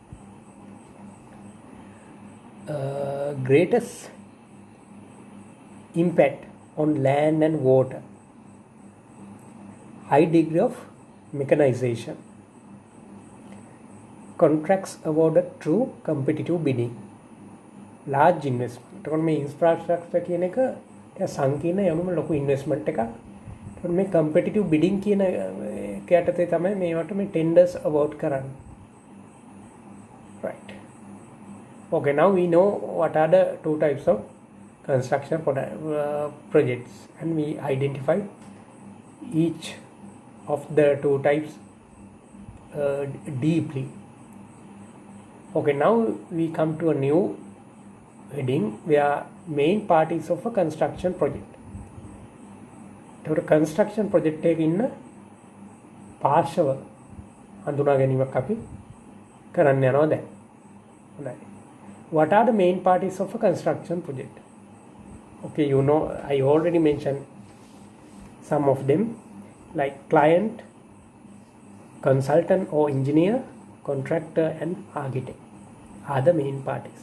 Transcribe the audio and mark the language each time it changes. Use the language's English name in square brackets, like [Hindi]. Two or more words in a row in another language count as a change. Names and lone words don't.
[English] Greatest impact on land and water. High degree of mechanization. Contracts awarded through competitive bidding. Large investment. [Sinhala] එතකොට මේ infrastructure කියන එක සංකීර්ණ යනුම ලොකු investment එකක්. එතකොට මේ [English] competitive bidding [Sinhala] කියන කැටතේ තමයි මේවට මේ [English] tenders award [Sinhala] කරන්නේ. [English] Right. Okay, now we know what are the two types of construction projects, and we identify each of the two types deeply. Okay, now we come to a new heading where main parties of a construction project. So the construction project [Sinhala] එකේ ඉන්න පාර්ශව හඳුනා ගැනීමක් අපි කරන්න යනවා දැන්. හොඳයි. [English] What are the main parties of a construction project? Okay, you know, I already mentioned some of them, like client, consultant or engineer, contractor and architect are the main parties.